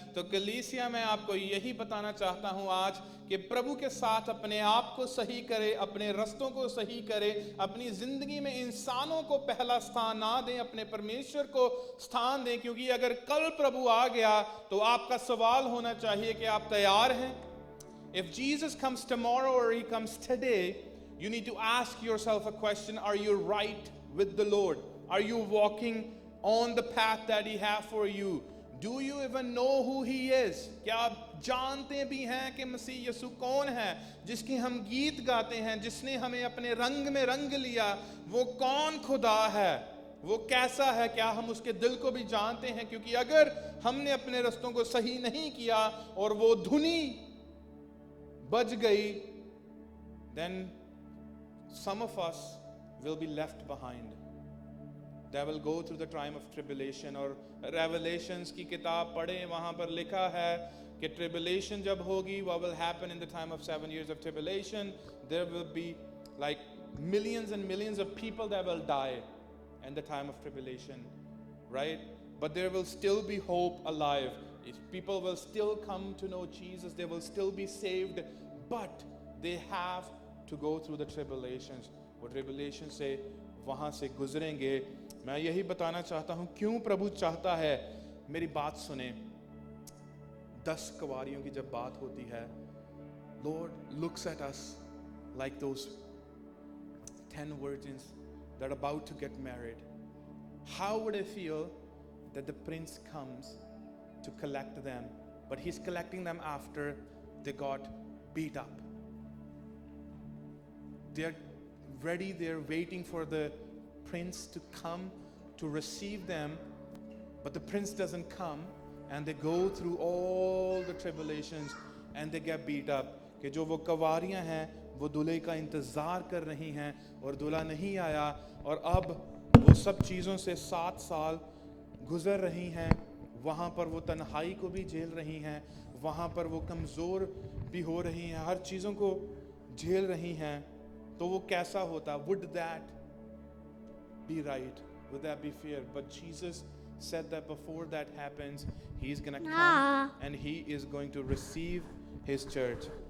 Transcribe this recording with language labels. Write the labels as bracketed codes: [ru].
[hi] तो कलीसिया में आपको यही बताना चाहता हूँ आज कि प्रभु के साथ अपने आप को सही करे, अपने रास्तों को सही करे, अपनी जिंदगी में इंसानों को पहला स्थान ना दें, अपने परमेश्वर को स्थान दें। क्योंकि अगर कल प्रभु आ गया तो आपका सवाल होना चाहिए कि आप तैयार हैं? [en] If Jesus comes tomorrow or he comes today, you need to ask yourself a question: are you right with the Lord? Are you walking on the path that he has for you? Do you even know who he is? [hi] क्या आप जानते भी हैं कि मसीह यीशु कौन है, जिसकी हम गीत गाते हैं, जिसने हमें अपने रंग में रंग लिया? वो कौन खुदा है, वो कैसा है? क्या हम उसके दिल को भी जानते हैं? क्योंकि अगर हमने अपने रास्तों को सही नहीं किया और वो धुनी बज गई, [en] then some of us will be left behind. They will go through the time of tribulation. [hi] और Revelations की किताब पढ़ें, वहाँ पर लिखा है कि tribulation जब होगी, [en] what will happen in the time of 7 years of tribulation? There will be like millions and millions of people that will die in the time of tribulation, right? But there will still be hope alive. People will still come to know Jesus. They will still be saved, but they have to go through the tribulations. [hi] वो tribulation से वहाँ से गुजरेंगे। मैं यही बताना चाहता हूँ क्यों प्रभु चाहता है। मेरी बात सुने, 10 कुंवारियों की जब बात होती है, [en] Lord looks at us like those 10 virgins that are about to get married. How would I feel that the prince comes to collect them, but he's collecting them after they got beat up? They're ready, they're waiting for the prince to come to receive them, but the prince doesn't come, and they go through all the tribulations and they get beat up. [hi] कि जो वो कवारियां हैं वो दूल्हे का इंतजार कर रही हैं और दूल्हा नहीं आया, और अब वो सब चीज़ों से 7 साल गुजर रही हैं. वहाँ पर वो तन्हाई को भी झेल रही हैं, वहाँ पर वो कमज़ोर भी हो रही हैं, हर चीज़ों को झेल रही हैं. तो वो कैसा होता? [en] Would that be right? Would that be fair? But Jesus said that before that happens, He's going to come and He is going to receive His church.